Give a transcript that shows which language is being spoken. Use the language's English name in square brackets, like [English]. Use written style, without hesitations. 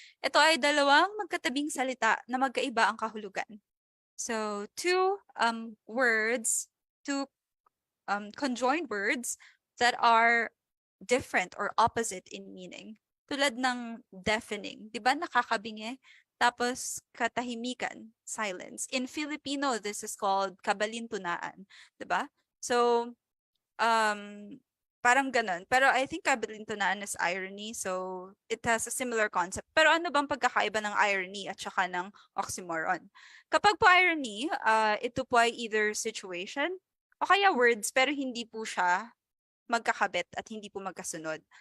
[Filipino] Ito ay dalawang magkatabing salita na magkaiba ang kahulugan. [English] So, two words, two conjoined words that are different or opposite in meaning. [Filipino] Tulad ng deafening, 'di ba nakakabingi? [English] Tapos katahimikan, silence. In Filipino, this is called kabalintunaan, [Filipino] 'di ba? So, um parang ganun. Pero [English] I think kabalintunaan is irony, so it has a similar concept. [Filipino] Pero ano bang pagkakaiba ng irony at saka ng oxymoron? Kapag po irony, ito po ay either situation o kaya words pero hindi po siya magkakabit at hindi po magkasunod.